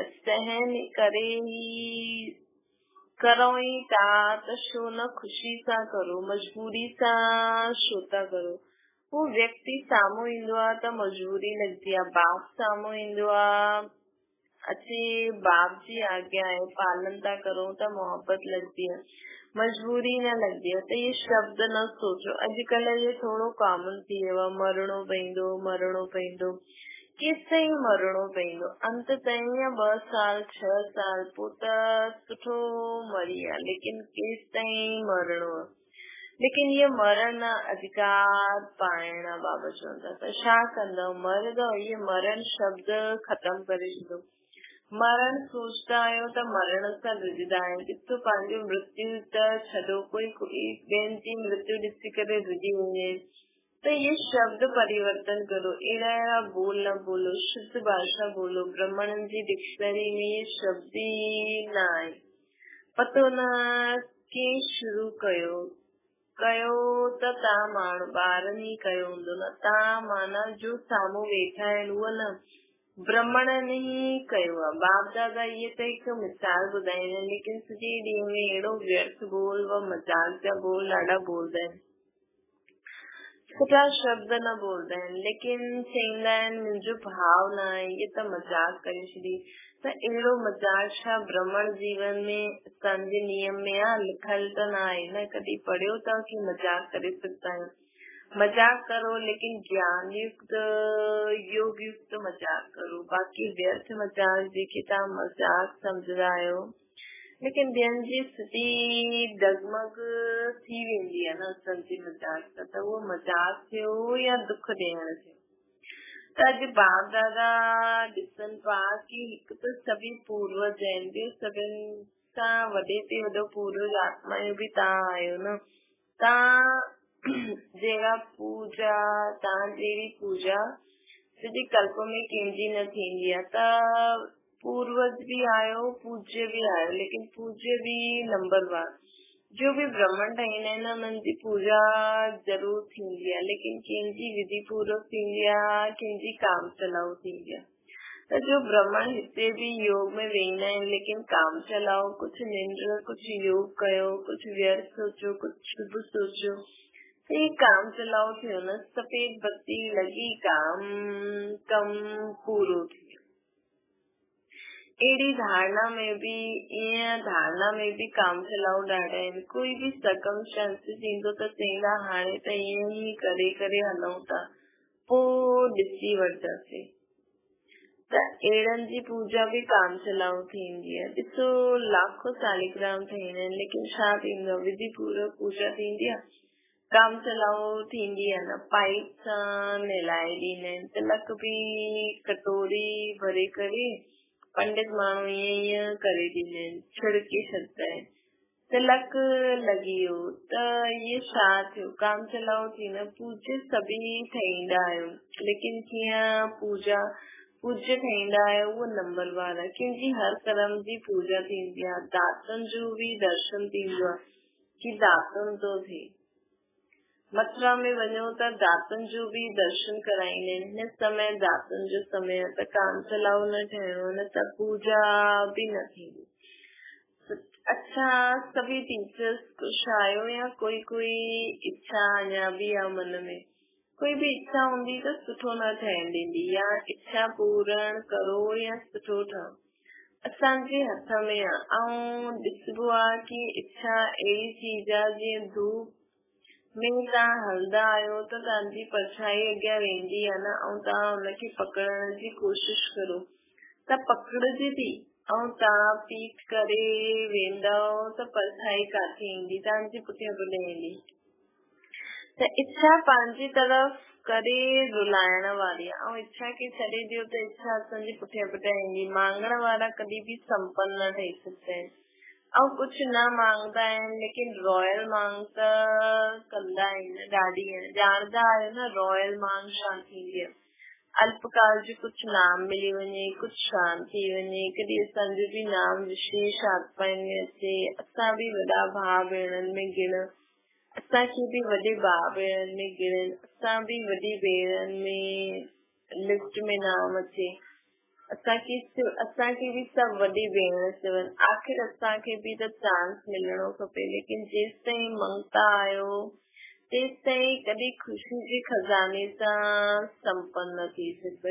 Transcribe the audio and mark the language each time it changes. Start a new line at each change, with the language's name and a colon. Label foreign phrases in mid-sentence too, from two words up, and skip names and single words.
Sindhi: सहन करे ई करो ई था त छो न ख़ुशी सां करो, मजबूरी सां छो था करो। हू व्यक्ति साम्हूं ईंदो आहे त मजबूरी लॻंदी आहे, बाप साम्हूं ईंदो आहे अचे बाप जी आज्ञा आहे, पालन था करो त
Hindi: मोहब्बत लगती है, मजबूरी न लगती है।
Sindhi: तो ये शब्द न सोचो, अॼुकल्ह ये थोरो कॉमन थी वियो आहे, मरणो पवंदो केसिताईं मरणो पवंदो, अंत ताईं या 2 साल 6 साल पोइ त सुठो मरी आहे, लेकिन केसिताईं मरणो आहे। लेकिन ये मरण अधिकार पाइण बाबा चवंदा त छा कंदव, मरदव, ये मरण शब्द खत्म करे छॾो। मरण सोचता आहियो त मरण सां रुझंदा आहियो, ॾिसो पंहिंजो मृत्यु त छॾो, कोई ॿियनि जी मृत्यु ॾिसी करे रुझी वञे, तो ये शब्द परिवर्तन करो, अहिड़ा बोल न बोलो, शुद्ध भाषा बोलो। ब्राह्मणन जी डिक्शनरी में ये शब्द ही न आहे, पतो न कीअं शुरू कयो त तव्हां माण्हू ॿारनि ई कयो हूंदो न, तव्हां माना जो साम्हूं वेठा आहिनि उहो न, ब्राह्मणन ही कयो आहे। बाप दादा ये त हिकु मिसाल ॿुधाईंदा आहिनि, लेकिन सॼे ॾींहं में अहिड़ो व्यर्थ बोल व मजाक जा बोल ॾाढा बोलदा आहिनि, सुठा शब्द न बोलदा आहिनि, लेकिन चवंदा आहिनि मुंहिंजो भाव न आहे, ये त मजाक करे छॾी। त अहिड़ो मजाक छा ब्राह्मण जीवन में असांजे नियम में आहे, लिखल त न आहे न, कॾहिं पढ़ियो अथव कि मजाक करे सघंदा आहियूं। मजाक करो लेकिन ज्ञान युक्त योग युक्त मजाक करो, बाक़ी व्यर्थ मजाक जेके तव्हां मजाक सम्झंदा आहियो, लेकिन ॿियनि जी स्थिति डगमग थी वेंदी आहे न असांजी मजाक सां, त उहो मजाक थियो या दुख ॾियण थियो। त अॼु बाप दादा ॾिसनि पिया कि हिकु त सभी पूर्वज आहिनि, ॿियो सभिनि सां वॾे ते वॾो पूर्वज आत्माऊं बि तव्हां आहियो न, तव्हां जहिड़ा पूजा, तव्हां जहिड़ी पूजा सॼे कल्प में कंहिंजी न थींदी आहे। त पूर्वज भी आयो, पूज्य भी आयो, लेकिन पूज्य भी नंबरवार, जो भी ब्राह्मण ठहींदा आहिनि उन्हनि जी पूजा जरूर थींदी आहे, लेकिन कंहिंजी विधि पूर्वक थींदी आहे, कंहिंजी काम चलाऊ थींदी आहे। त जो ब्राह्मण हिते भी योग में वेंदा आहिनि, लेकिन काम चलाओ, कुछ निंड, कुछ योग कयो, कुछ व्यर्थ सोचो, कुछ शुभ सोचो, तो ये काम चलाओ थियो न, सफेद बत्ती लगी, कम पूरो थियो। अहिड़ी धारणा में भी काम चलाओ ॾाढा आहिनि। कोई भी सर्कमस्टेंसिस ईंदो त चवंदा हाणे त ईअं ई करे हलूं था, पोइ ॾिसी वठंदासीं। त अहिड़नि जी पूजा भी काम चलाऊ थींदी आहे। ॾिसो लाखों सालिग्राम ठहींदा आहिनि, लेकिन छा थींदो आहे, विधि पूर्वक पूजा थींदी आहे, काम चलाऊ थींदी आहे न, पाइप सां नहलाए ॾींदा आहिनि, तिलक भी कटोरी भरे करे पंडित माण्हू ईअं करे ॾींदा आहिनि, छिड़के छॾंदा आहिनि, तिलक लॻी वियो त इहे छा थियो, काम चलाऊ थी न। पूज्य सभी ठहींदा आहियूं, लेकिन कीअं पूज्य ठहींदा आहियो उहो नंबरवार आहे। कंहिंजी हर कर्म जी पूजा थींदी आहे, दातन जो भी दर्शन थींदो आहे कि दातन थो थिए। मथुरा में वञो त दातन जो भी दर्शन कराईंदा आहिनि। हिन समय दातन जो समय त काम चलाऊ न ठहिणो, न त पूजा भी न थींदी। अच्छा, सभी टीचर्स खुश आयो या कोई इच्छा अञा भी आहे मन में, कोई भी इच्छा हूंदी त सुठो न ठहण ॾींदी, या इच्छा पूर्ण करो या सुठो ठहो, असांजे हथ में आहे। ऐं ॾिसबो आहे कि इच्छा अहिड़ी चीज आहे, जीअं धूप में तव्हां हलंदा आहियो त तव्हांजी परछाई अॻियां वेंदी आहे न, ऐं तव्हां हुनखे पकड़ण जी कोशिश करो त पकड़जी थी, ऐं तव्हां पीठ करे वेंदव त परछाई काथे ईंदी, तव्हांजे पुठियां ईंदी। त इच्छा पंहिंजी तरफ़ करे रुलाइण वारी आहे, ऐं इच्छा खे छॾे ॾियो त इच्छा असांजे पुठियां ईंदी। मांगण वारा कॾहिं भी संपन्न न ठही सघंदा आहिनि, ऐं कुछ न मांगदा आहिनि, लेकिन रॉयल मांग त कंदा आहिनि, ॾाढी ॼाणदा आहियो न रॉयल मांग छा थींदी आहे। अल्पकाल जो कुछ नाम मिली वञे, कुछ शांति थी वञे, कॾहिं असांजो भी नाम विशेष आत्माउनि में अचे, असां भी वॾा भाउ भेणनि में गिण असांखे बि वॾे भाउ भेणनि में गिणनि, असां बि वॾी भेणनि में लिस्ट में नाम अचे, असांखे बि सभु वॾी भेण चवनि। आख़िर असांखे बि त चांस मिलणो खपे, लेकिन जेसि ताईं मंगता आहियो तेसि ताईं कॾहिं ख़ुशी जे खज़ाने सां संपन्न न थी सघे।